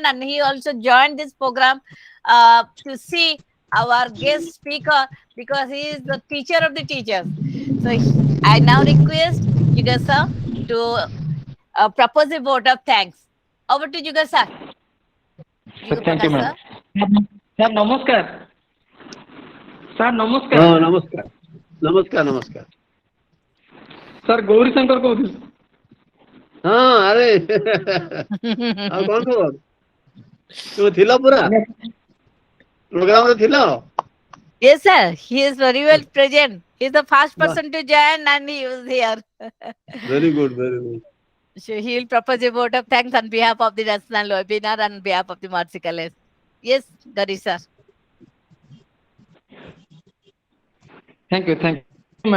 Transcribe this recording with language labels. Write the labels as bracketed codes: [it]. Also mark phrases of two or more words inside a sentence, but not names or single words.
[en] And he also joined this program to see our guest speaker because he is the teacher of the teachers. So I now request Juga sir to propose a vote of thanks. Over to Juga sir. Thank you, ma'am. Sir, namaskar. Sir, namaskar. Oh, namaskar. Namaskar, namaskar. Sir, [or] Gauri Shankar କହୁଥିଲି। ହଁ ଆରେ ଆଉ କଣ ଖବର? ତୁମେ ଥିଲ ପୁରା ପ୍ରୋଗ୍ରାମରେ ଥିଲ? [en] Yes, sir. He is very well present. He is the first person to join and he was here. Very good, very good. So he will propose a vote of thanks on behalf of the national webinar and on behalf of the Maharshi College. Yes, Gari sir. Thank you, ma'am.